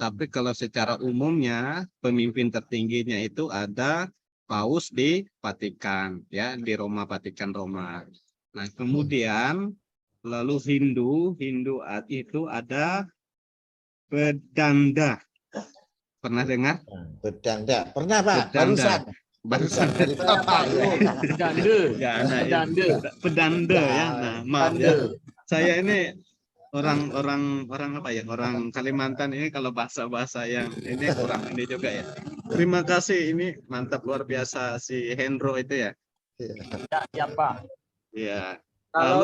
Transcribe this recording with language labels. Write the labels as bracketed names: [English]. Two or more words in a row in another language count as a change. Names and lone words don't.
[Indonesian] Tapi kalau secara umumnya pemimpin tertingginya itu ada Paus di Vatikan, ya, di Roma, Vatikan Roma. Nah, kemudian lalu Hindu itu ada pedanda. Pernah dengar? Bedanda. Pernah Pak? Bedanda. Barusan dari Saya Bapak. Pak Yul. Pedanda. Ya, nah, Pedanda. pedanda ya. Nah, maaf Pedanda. ya. Saya ini orang apa ya? Orang Kalimantan ini kalau bahasa-bahasa yang ini kurang ini juga ya. Terima kasih, ini mantap luar biasa si Hendro itu ya. Ya, siapa? Iya. Kalau